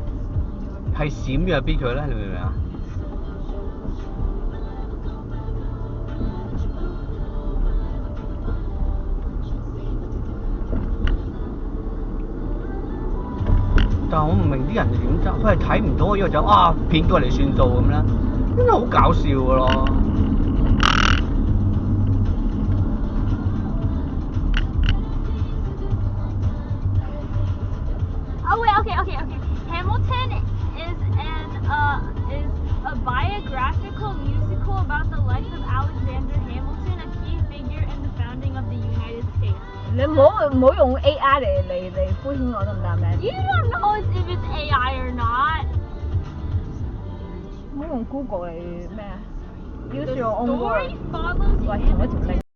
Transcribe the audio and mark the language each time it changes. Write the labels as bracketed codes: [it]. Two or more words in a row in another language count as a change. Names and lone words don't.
[yue] 係閃咗就必佢咧，你明唔明啊？但係我唔明啲人係點執，佢係睇唔到，因為就騙過嚟算數咁啦，真係好搞笑㗎咯。 [en] Oh wait, okay. Hamilton is a biographical musical about the life of Alexander Hamilton, a key figure in the founding of the United States. [yue] 你唔好用 AI 嚟敷衍我得唔得咩？ [en] You don't know if it's AI or not. [yue] 唔好用 Google 嚟咩啊？Use [en] The your own story word。 follows [yue] 喂，同一條 [en] Hamilton. [yue] link。